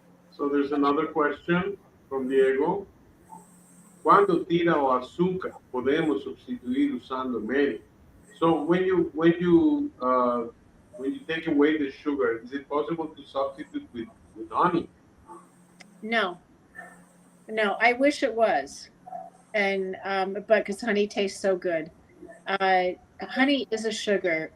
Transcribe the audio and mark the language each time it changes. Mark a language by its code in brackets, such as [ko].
[en] So there's another question from Diego. [pt] Quando tira o açúcar, podemos substituir usando meio? [en] So when you take away the sugar, is it possible to substitute with honey? No. No, I wish it was. And, but because honey tastes so good. Honey is a sugar.